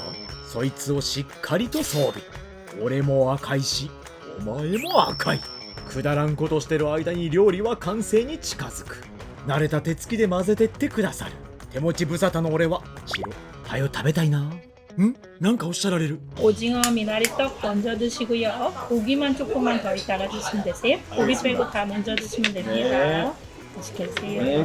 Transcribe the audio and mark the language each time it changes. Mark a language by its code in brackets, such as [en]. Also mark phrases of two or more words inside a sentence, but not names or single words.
[ja] そいつをしっかりと装備。俺も赤いし、お前も赤い。くだらんことしてる間に料理は完成に近づく。慣れた手つきで混ぜてってくださる。手持ち無沙汰の俺はチロ、はよ食べたいな。なんかおっしゃられる。 [ko] 오징어 미나리떡 먼저 드시고요. 고기만 조금만 더 이따가 드시면 되세요. 고기 빼고 다 먼저 드시면 됩니다. 맛있게 드세요.